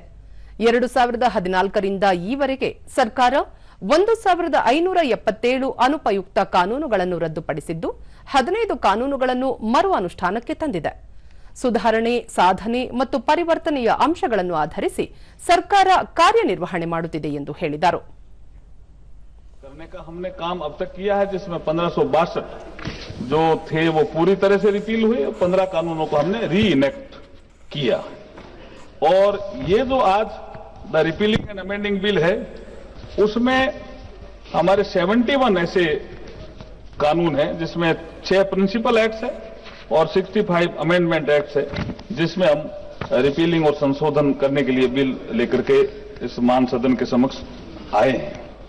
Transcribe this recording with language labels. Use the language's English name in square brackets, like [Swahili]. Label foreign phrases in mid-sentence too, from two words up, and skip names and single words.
[Kannada] 2014ರಿಂದ ಈವರೆಗೆ ಸರ್ಕಾರ 1577 ಅನುಪಯುಕ್ತ ಕಾನೂನುಗಳನ್ನು ರದ್ದುಪಡಿಸಿದ್ದು 15 ಕಾನೂನುಗಳನ್ನು ಮರು ಅನುಷ್ಠಾನಕ್ಕೆ ತಂದಿದೆ. ಸುಧಾರಣೆ, ಸಾಧನೆ ಮತ್ತು ಪರಿವರ್ತನೆಯ ಅಂಶಗಳನ್ನು ಆಧರಿಸಿ ಸರ್ಕಾರ ಕಾರ್ಯನಿರ್ವಹಣೆ ಮಾಡುತ್ತಿದೆ ಎಂದು ಹೇಳಿದರು. [Hindi] करने का हमने काम अब तक किया है, जिसमें 1562 जो थे वो पूरी तरह से रिपील हुए, 15 कानूनों को हमने [English] re enact [Hindi] किया। और ये जो आज द रिपीलिंग एंड अमेंडिंग बिल है, उसमें हमारे 71 ऐसे कानून हैं जिसमें 6 [English] principal acts [Hindi] है और 65 [English] amendment acts [Hindi] है, जिसमें हम रिपीलिंग और संशोधन करने के लिए बिल लेकर के इस मान सदन के समक्ष आए हैं।